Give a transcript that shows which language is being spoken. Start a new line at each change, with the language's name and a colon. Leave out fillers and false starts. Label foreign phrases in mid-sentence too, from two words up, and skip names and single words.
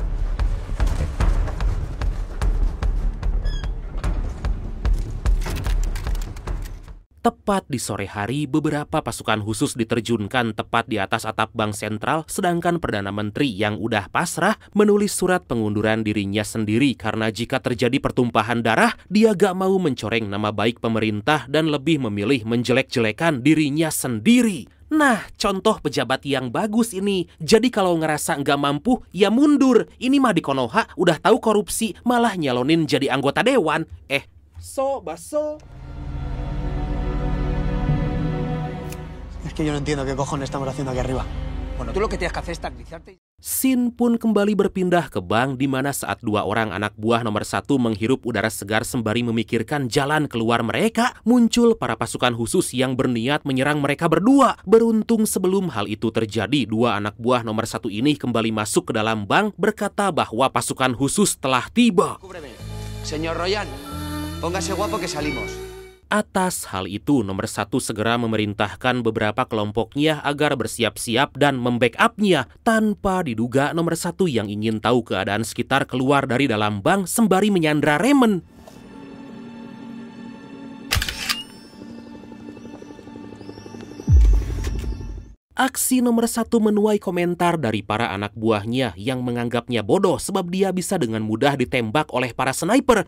Indonesian: Tepat di sore hari, beberapa pasukan khusus diterjunkan tepat di atas atap Bank Sentral, sedangkan Perdana Menteri yang udah pasrah menulis surat pengunduran dirinya sendiri karena jika terjadi pertumpahan darah, dia gak mau mencoreng nama baik pemerintah dan lebih memilih menjelek-jelekan dirinya sendiri. Nah, contoh pejabat yang bagus ini. Jadi kalau ngerasa nggak mampu, ya mundur. Ini mah di Konoha udah tahu korupsi, malah nyalonin jadi anggota dewan. Baso.
Spanish: Es que yo no entiendo qué cojones estamos haciendo aquí arriba. Bueno, tú lo que tienes que hacer es tranquilizarte.
Indonesian: Scene pun kembali berpindah ke bank di mana saat 2 orang anak buah nomor 1 menghirup udara segar sembari memikirkan jalan keluar mereka, muncul para pasukan khusus yang berniat menyerang mereka berdua. Beruntung sebelum hal itu terjadi, 2 anak buah nomor 1 ini kembali masuk ke dalam bank berkata bahwa pasukan khusus telah tiba.
Spanish: Señor Royan, póngase guapo que salimos.
Indonesian: Atas hal itu, nomor 1 segera memerintahkan beberapa kelompoknya agar bersiap-siap dan membackup-nya. Tanpa diduga, nomor 1 yang ingin tahu keadaan sekitar keluar dari dalam bank sembari menyandra Raymond. Aksi nomor 1 menuai komentar dari para anak buahnya yang menganggapnya bodoh sebab dia bisa dengan mudah ditembak oleh para sniper.